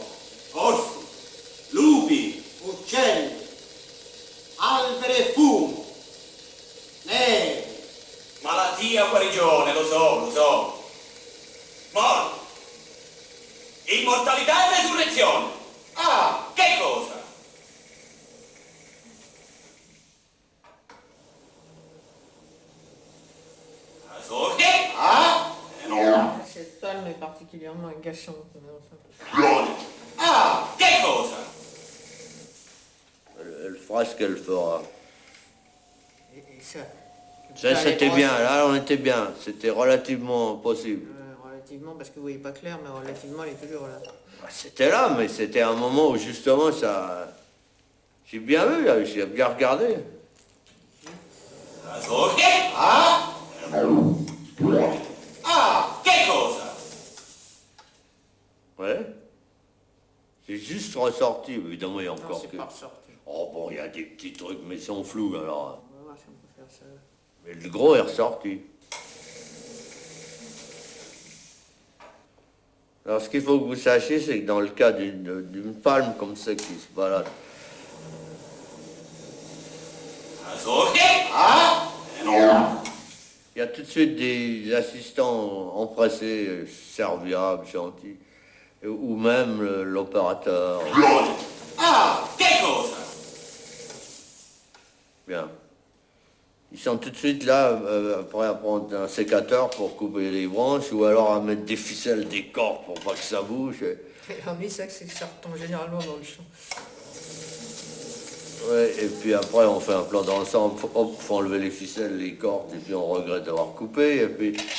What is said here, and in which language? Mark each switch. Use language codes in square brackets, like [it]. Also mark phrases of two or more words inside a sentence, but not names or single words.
[it] orsi, lupi, uccelli, alberi e fumo, neve. Malattia, guarigione, lo so. Morte. Immortalità e resurrezione. Ah! Che cosa? Ah? [fr] Cette palme est particulièrement agachante. Ah! [it] Che cosa? [fr] Elle fera ce qu'elle fera. Et ça, Ça, c'était bien, là, on était bien. C'était relativement possible. Relativement, parce que vous voyez pas clair, mais relativement, elle est toujours là. C'était là, mais c'était un moment où justement ça... J'ai bien vu, là, j'ai bien regardé. Ah? Ah! [it] Che cosa? [fr] Ouais. C'est juste ressorti, évidemment, il y a encore c'est que... pas ressorti. Oh bon, il y a des petits trucs, mais ils sont flous, alors. On va voir si on peut faire ça. Mais le gros est ressorti. Alors, ce qu'il faut que vous sachiez, c'est que dans le cas d'une palme comme ça qui se balade, Ah? il y a tout de suite des assistants empressés, serviables, gentils, ou même l'opérateur. Ah! [it] Che cosa? [fr] Bien. Ils sont tout de suite là, prêts à prendre un sécateur pour couper les branches, ou alors à mettre des ficelles, des cordes pour pas que ça bouge. L'ennui, c'est que ça retombe généralement dans le champ. Ouais, et puis après, on fait un plan d'ensemble, hop, faut enlever les ficelles, les cordes, et puis on regrette d'avoir coupé, et puis...